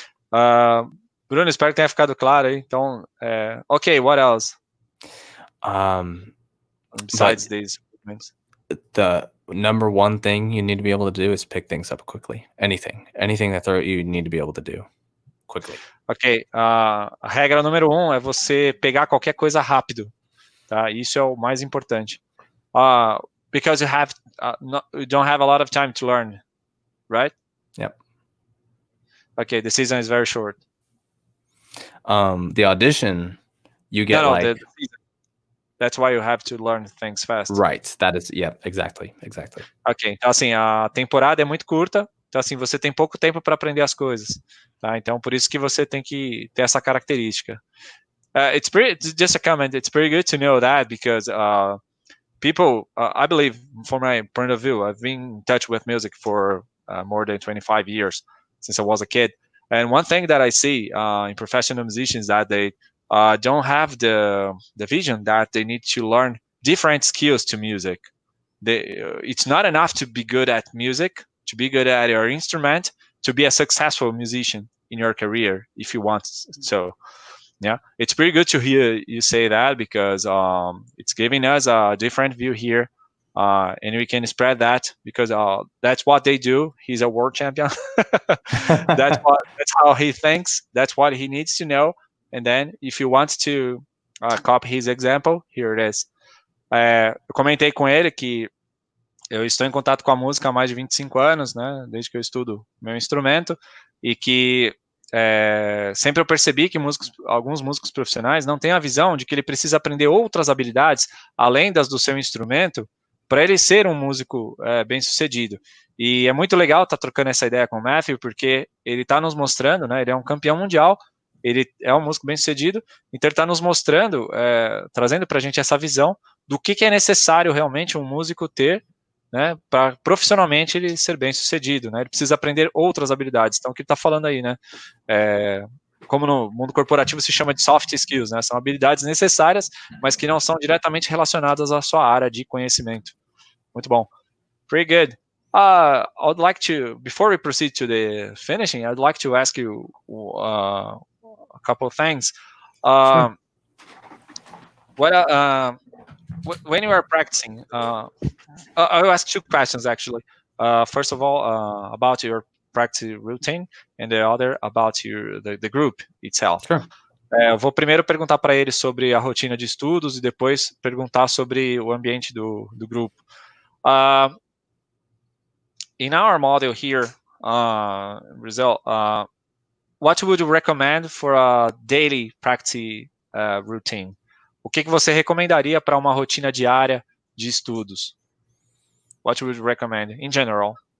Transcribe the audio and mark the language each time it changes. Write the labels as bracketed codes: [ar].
[pt] Bruno, espero que tenha ficado claro aí. Então, ok, [en] what else? Besides these movements. The number one thing you need to be able to do is pick things up quickly. Anything that you need to be able to do quickly. Ok, [pt] a regra número 1 é você pegar qualquer coisa rápido, tá? Isso é o mais importante. [en] Because you don't have a lot of time to learn, right? Yep. Okay, the season is very short. The audition, you get the season. That's why you have to learn things fast. Right, that is, yeah, exactly. [pt] Ok, então assim, a temporada é muito curta, então assim, você tem pouco tempo para aprender as coisas, tá? Então por isso que você tem que ter essa característica. [en] Just a comment, it's pretty good to know that because people, I believe, from my point of view, I've been in touch with music for more than 25 years since I was a kid. And one thing that I see in professional musicians that they don't have the vision that they need to learn different skills to music. It's not enough to be good at music, to be good at your instrument, to be a successful musician in your career, if you want. So, yeah, it's pretty good to hear you say that because it's giving us a different view here, and we can spread that because that's what they do. He's a world champion. That's how he thinks. That's what he needs to know. And then, if you want to copy his example, here it is. [pt] Eu comentei com ele que eu estou em contato com a música há mais de 25 anos, né, desde que eu estudo meu instrumento, e que sempre eu percebi que alguns músicos profissionais não têm a visão de que ele precisa aprender outras habilidades, além das do seu instrumento, para ele ser um músico bem-sucedido. E é muito legal estar trocando essa ideia com o Matthew, porque ele está nos mostrando, né, ele é um campeão mundial, ele é um músico bem sucedido, então ele está nos mostrando, trazendo para a gente essa visão do que é necessário realmente um músico ter, né, para profissionalmente ele ser bem sucedido, né, ele precisa aprender outras habilidades. Então o que ele está falando aí, né, como no mundo corporativo se chama de soft skills, né, são habilidades necessárias, mas que não são diretamente relacionadas à sua área de conhecimento. Muito bom. [en] Pretty good. I would like to, before we proceed to the finishing, I'd like to ask you a couple of things. Sure. When you are practicing, I'll ask two questions actually. First of all, about your practice routine, and the other about the group itself. Sure. [pt] Eu vou primeiro perguntar para ele sobre a rotina de estudos e depois perguntar sobre o ambiente do grupo. [en] In our model here, Brazil, what would you recommend for a daily practice routine? [pt] O que você recomendaria para uma rotina diária de estudos? [en] What would you recommend in general?